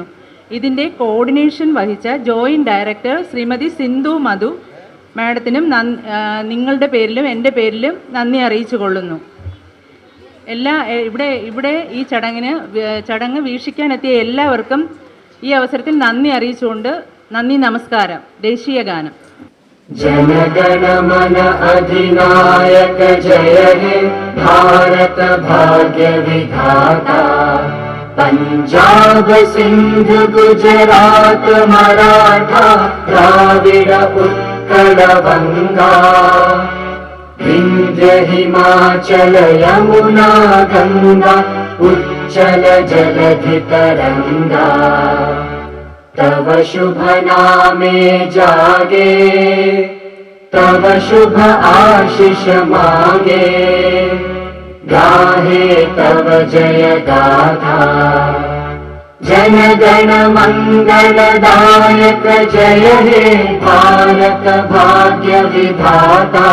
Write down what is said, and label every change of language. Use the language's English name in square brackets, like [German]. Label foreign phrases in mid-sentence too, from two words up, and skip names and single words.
[Malayalam] ഇതിൻ്റെ കോർഡിനേഷൻ വഹിച്ച ജോയിൻറ്റ് ഡയറക്ടർ ശ്രീമതി സിന്ധു മധു മാഡത്തിനും നിങ്ങളുടെ പേരിലും എൻ്റെ പേരിലും നന്ദി അറിയിച്ചുകൊള്ളുന്നു. ഇവിടെ ഈ ചടങ്ങ് വീക്ഷിക്കാനെത്തിയ എല്ലാവർക്കും ഈ അവസരത്തിൽ നന്ദി അറിയിച്ചുകൊണ്ട് നന്ദി, നമസ്കാരം. ദേശീയ ഗാനം. [Bangla] জনগণমন অধিনায়ক জয় হে ভারত ভাগ্য বিধাতা পঞ্জাব সিন্ধু গুজরাট মরাঠা দ্রাবিড় উৎকল বঙ্গ বিন্ধ্য হিমাচল যমুনা গঙ্গা উচ্ছল জলধি তরঙ্গ তব শুভ নামে জাগে, তব শুভ আশিস মাগে, গাহে তব জয় গাথা। জন গণ মঙ্গলদায়ক জয় হে ভারত ভাগ্য বিধাতা।